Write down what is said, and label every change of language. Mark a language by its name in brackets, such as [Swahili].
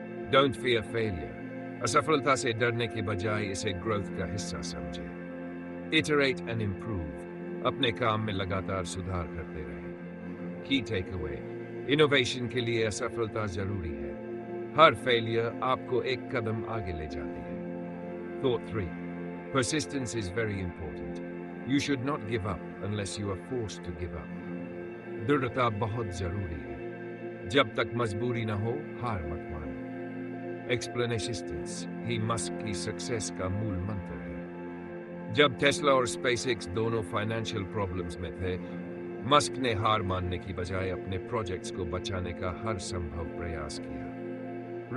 [English] Don't fear failure. [Hindi] असफलता से डरने के बजाय इसे ग्रोथ का हिस्सा समझें। [English] Iterate and improve. [Hindi] अपने काम में लगातार सुधार करते रहें। [English] key takeaway: [Hindi] इनोवेशन के लिए असफलता जरूरी है। हर फेलियर आपको एक कदम आगे ले जाती है। [English] Thought 3. Persistence is very important. You should not give up unless you are forced to give up. [Hindi] दृढ़ता बहुत जरूरी है। जब तक मजबूरी न हो, हार मत मानो। एक्सप्लेनेशन ही मस्क की सक्सेस का मूल मंत्र है। जब टेस्ला और स्पेसएक्स दोनों फाइनेंशियल प्रॉब्लम्स में थे, मस्क ने हार मानने की बजाय अपने प्रोजेक्ट्स को बचाने का हर संभव प्रयास किया।